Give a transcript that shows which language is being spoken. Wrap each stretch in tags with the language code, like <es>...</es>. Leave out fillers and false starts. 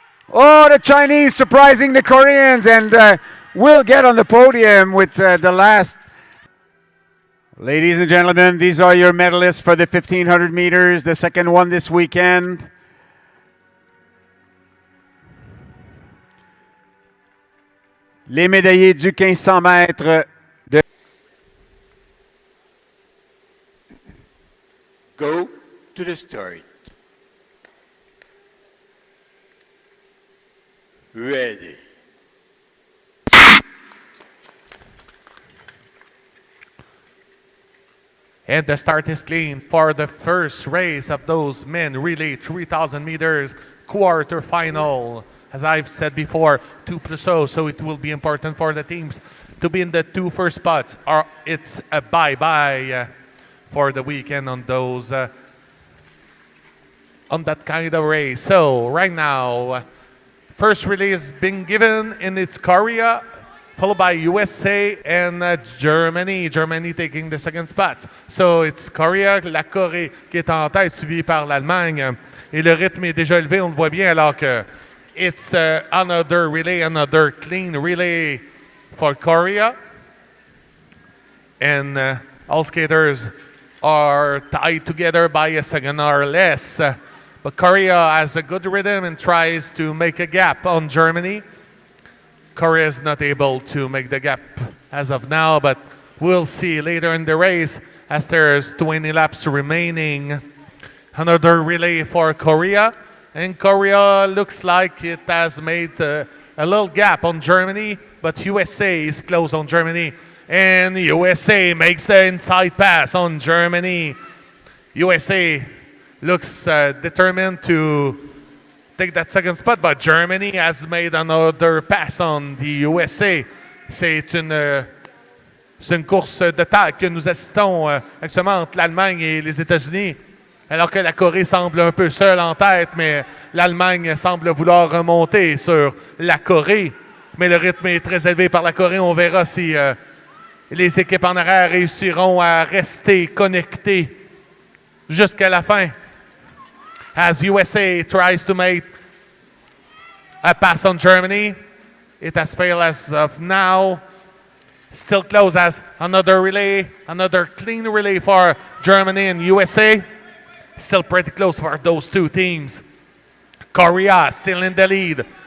<en>Oh, the Chinese surprising the Koreans, and will get on the podium with the last. Ladies and gentlemen, these are your medalists for the 1500 meters, the second one this weekend.</en> <fr>Les médaillés du 1500 mètres.</fr> <en>Go to the start. Ready. And the start is clean for the first race of those men relay 3,000 meters quarterfinal. As I've said before, 2+0, so it will be important for the teams to be in the 2 first spots, or it's a bye-bye for the weekend on those on that kind of race. So right now, first relay has been given, and it's Korea, followed by USA and Germany. Germany taking the second spot. So it's Korea,</en> <fr>la Corée qui est en tête, suivie par l'Allemagne. Et le rythme est déjà élevé, on le voit bien, alors que</fr> <en>it's another relay, another clean relay for Korea. And all skaters are tied together by a second or less. But Korea has a good rhythm and tries to make a gap on Germany. Korea is not able to make the gap as of now, but we'll see later in the race as there's 20 laps remaining. Another relay for Korea, and Korea looks like it has made a little gap on Germany, but USA is close on Germany, and USA makes the inside pass on Germany. USA looks determined to take that second spot, but Germany has made another pass on the USA.</en> <fr>C'est une course de taille que nous assistons actuellement entre l'Allemagne et les États-Unis, alors que la Corée semble un peu seule en tête, mais l'Allemagne semble vouloir remonter sur la Corée. Mais le rythme est très élevé par la Corée. On verra si les équipes en arrière réussiront à rester connectées jusqu'à la fin.</fr> <en>As USA tries to make a pass on Germany, it has failed as of now. Still close as another relay, another clean relay for Germany and USA. Still pretty close for those 2 teams. Korea still in the lead.</en>